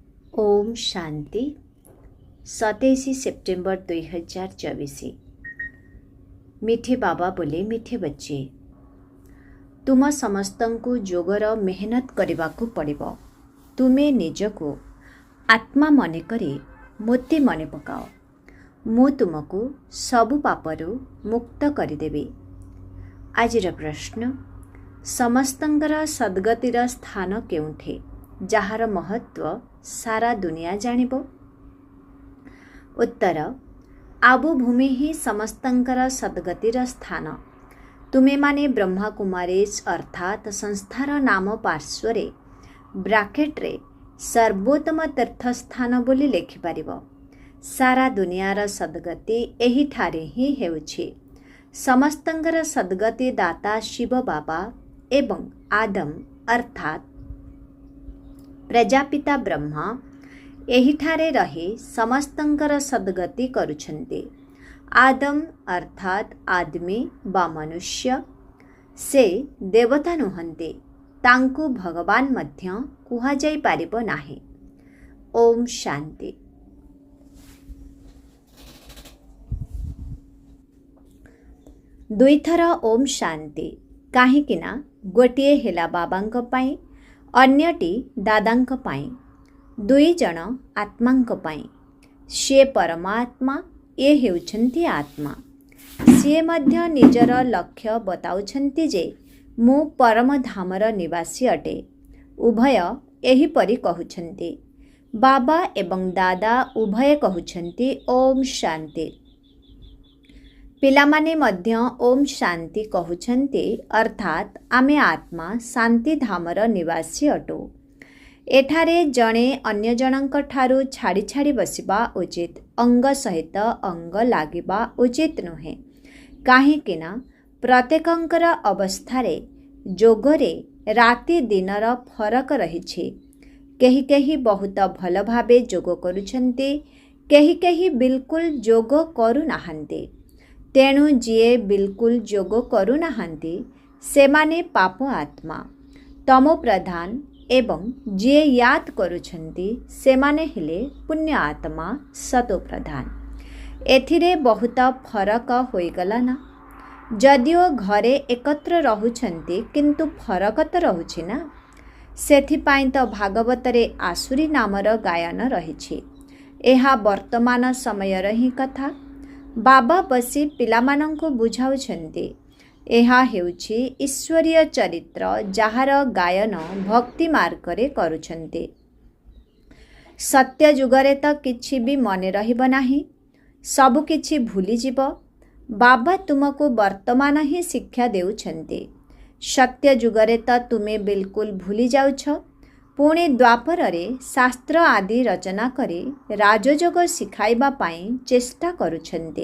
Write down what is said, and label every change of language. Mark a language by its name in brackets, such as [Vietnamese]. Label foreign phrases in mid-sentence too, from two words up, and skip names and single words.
[Odia] ଓମ୍ ଶାନ୍ତି 27 ସେପ୍ଟେମ୍ବର 2024। [Hindi] मीठे बाबा बोले, मीठे बच्चे, [Odia] ତୁମ ସମସ୍ତଙ୍କୁ ଯୋଗର ମେହନତ କରନେ ପଡ଼ିବ। ତୁମେ ନିଜକୁ ଆତ୍ମା ମନେ କରି ମୋତେ ମନେ ପକାଅ। ମୁଁ ତୁମକୁ ସବୁ ପାପରୁ ମୁକ୍ତ କରିଦେବି। ଆଜିର ପ୍ରଶ୍ନ, ସମସ୍ତଙ୍କର ସଦ୍ଗତିର ସ୍ଥାନ କେଉଁଠି ଯାହାର ମହତ୍ତ୍ୱ ସାରା ଦୁନିଆ ଜାଣିବ? ଉତ୍ତର, ଆବୁ ଭୂମି ହିଁ ସମସ୍ତଙ୍କର ସଦ୍ଗତିର ସ୍ଥାନ। ତୁମେମାନେ ବ୍ରହ୍ମା କୁମାରୀଜ ଅର୍ଥାତ ସଂସ୍ଥାର ନାମ ପାର୍ଶ୍ୱରେ ବ୍ରାକେଟରେ ସର୍ବୋତ୍ତମ ତୀର୍ଥସ୍ଥାନ ବୋଲି ଲେଖିପାରିବ। ସାରା ଦୁନିଆର ସଦ୍ଗତି ଏହିଠାରେ ହିଁ ହେଉଛି। ସମସ୍ତଙ୍କର ସଦ୍ଗତି ଦାତା ଶିବ ବାବା ଏବଂ ଆଦମ ଅର୍ଥାତ ପ୍ରଜାପିତା ବ୍ରହ୍ମା ଏହିଠାରେ ରହି ସମସ୍ତଙ୍କର ସଦ୍ଗତି କରୁଛନ୍ତି। ଆଦମ ଅର୍ଥାତ ଆଦମୀ ବା ମନୁଷ୍ୟ ସେ ଦେବତା ନୁହନ୍ତି। ତାଙ୍କୁ ଭଗବାନ ମଧ୍ୟ କୁହାଯାଇ ପାରିବ ନାହିଁ। ଓମ୍ ଶାନ୍ତି। ଦୁଇଥର ଓମ୍ ଶାନ୍ତି କାହିଁକିନା ଗୋଟିଏ ହେଲା ବାବାଙ୍କ ପାଇଁ, ଅନ୍ୟଟି ଦାଦାଙ୍କ ପାଇଁ, ଦୁଇ ଜଣ ଆତ୍ମାଙ୍କ ପାଇଁ। ସେ ପରମାତ୍ମା, ଏ ହେଉଛନ୍ତି ଆତ୍ମା। ସେ ମଧ୍ୟ ନିଜର ଲକ୍ଷ୍ୟ ବତାଉଛନ୍ତି ଯେ ମୁଁ ପରମ ଧାମର ନିବାସୀ ଅଟେ। ଉଭୟ ଏହିପରି କହୁଛନ୍ତି। ବାବା ଏବଂ ଦାଦା ଉଭୟ କହୁଛନ୍ତି ଓମ୍ ଶାନ୍ତି। ପିଲାମାନେ ମଧ୍ୟ ଓମ୍ ଶାନ୍ତି କହୁଛନ୍ତି ଅର୍ଥାତ ଆମେ ଆତ୍ମା ଶାନ୍ତି ଧାମର ନିବାସୀ ଅଟୁ। ଏଠାରେ ଜଣେ ଅନ୍ୟ ଜଣଙ୍କ ଠାରୁ ଛାଡ଼ି ଛାଡ଼ି ବସିବା ଉଚିତ, ଅଙ୍ଗ ସହିତ ଅଙ୍ଗ ଲାଗିବା ଉଚିତ ନୁହେଁ। କାହିଁକିନା ପ୍ରତ୍ୟେକଙ୍କର ଅବସ୍ଥାରେ ଯୋଗରେ ରାତି ଦିନର ଫରକ ରହିଛି। କେହି କେହି ବହୁତ ଭଲ ଭାବେ ଯୋଗ କରୁଛନ୍ତି, କେହି କେହି ବିଲକୁଲ ଯୋଗ କରୁ ନାହାନ୍ତି। ତେଣୁ ଯିଏ ବିଲକୁଲ ଯୋଗ କରୁ ନାହାନ୍ତି ସେମାନେ ପାପ ଆତ୍ମା ତମୋ ପ୍ରଧାନ ଏବଂ ଯିଏ ଯାଦ କରୁଛନ୍ତି ସେମାନେ ହେଲେ ପୁଣ୍ୟ ଆତ୍ମା ସତୋ ପ୍ରଧାନ। ଏଥିରେ ବହୁତ ଫରକ ହୋଇଗଲା ନା। ଯଦିଓ ଘରେ ଏକତ୍ର ରହୁଛନ୍ତି କିନ୍ତୁ ଫରକ ତ ରହୁଛି ନା। ସେଥିପାଇଁ ତ ଭାଗବତରେ ଆସୁରୀ ନାମର ଗାୟନ ରହିଛି। ଏହା ବର୍ତ୍ତମାନ ସମୟର ହିଁ କଥା। ବାବା ବସି ପିଲାମାନଙ୍କୁ ବୁଝାଉଛନ୍ତି। ଏହା ହେଉଛି ଈଶ୍ୱରୀୟ ଚରିତ୍ର ଯାହାର ଗାୟନ ଭକ୍ତି ମାର୍ଗରେ କରୁଛନ୍ତି। ସତ୍ୟ ଯୁଗରେ ତ କିଛି ବି ମନେ ରହିବ ନାହିଁ, ସବୁ କିଛି ଭୁଲି ଯିବ। ବାବା ତୁମକୁ ବର୍ତ୍ତମାନ ହିଁ ଶିକ୍ଷା ଦେଉଛନ୍ତି। ସତ୍ୟ ଯୁଗରେ ତ ତୁମେ ବିଲକୁଲ ଭୁଲି ଯାଉଛ। ପୁଣି ଦ୍ୱାପରରେ ଶାସ୍ତ୍ର ଆଦି ରଚନା କରି ରାଜଯୋଗ ଶିଖାଇବା ପାଇଁ ଚେଷ୍ଟା କରୁଛନ୍ତି।